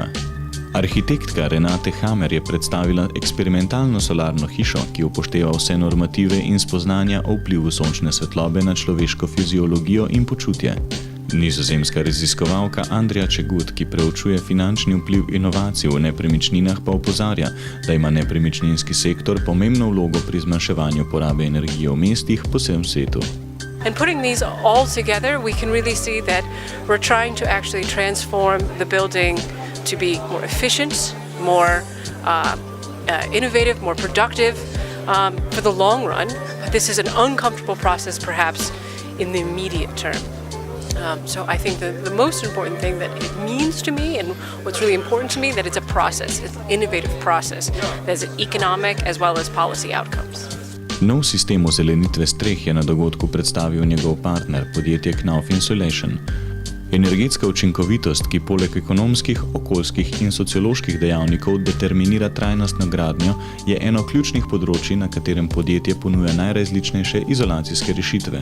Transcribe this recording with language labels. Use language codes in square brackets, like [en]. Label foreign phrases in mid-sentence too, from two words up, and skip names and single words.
[sl] Arhitektka Renate Hammer je predstavila eksperimentalno solarno hišo, ki upošteva vse normative in spoznanja o vplivu sončne svetlobe na človeško fiziologijo in počutje. Nizozemska raziskovalka Andrea Čegut, ki preučuje finančni vpliv inovacij v nepremičninah, pa opozarja, da ima nepremičninski sektor pomembno vlogo pri zmanjševanju porabe energije v mestih po vsem svetu. [en] And putting these all together, we can really see that we're trying to actually transform the building to be more efficient, more innovative, more productive for the long run. This is an uncomfortable process, perhaps, in the immediate term. So I think the most important thing that it means to me and what's really important to me, that it's a process, it's an innovative process that has economic as well as policy outcomes. [sl] Nov sistem ozelenitve streh je na dogodku predstavil njegov partner, podjetje Knauf Insulation. Energetska učinkovitost, ki poleg ekonomskih, okoljskih in socioloških dejavnikov determinira trajnostno gradnjo, je eno ključnih področij, na katerem podjetje ponuja najrazličnejše izolacijske rešitve.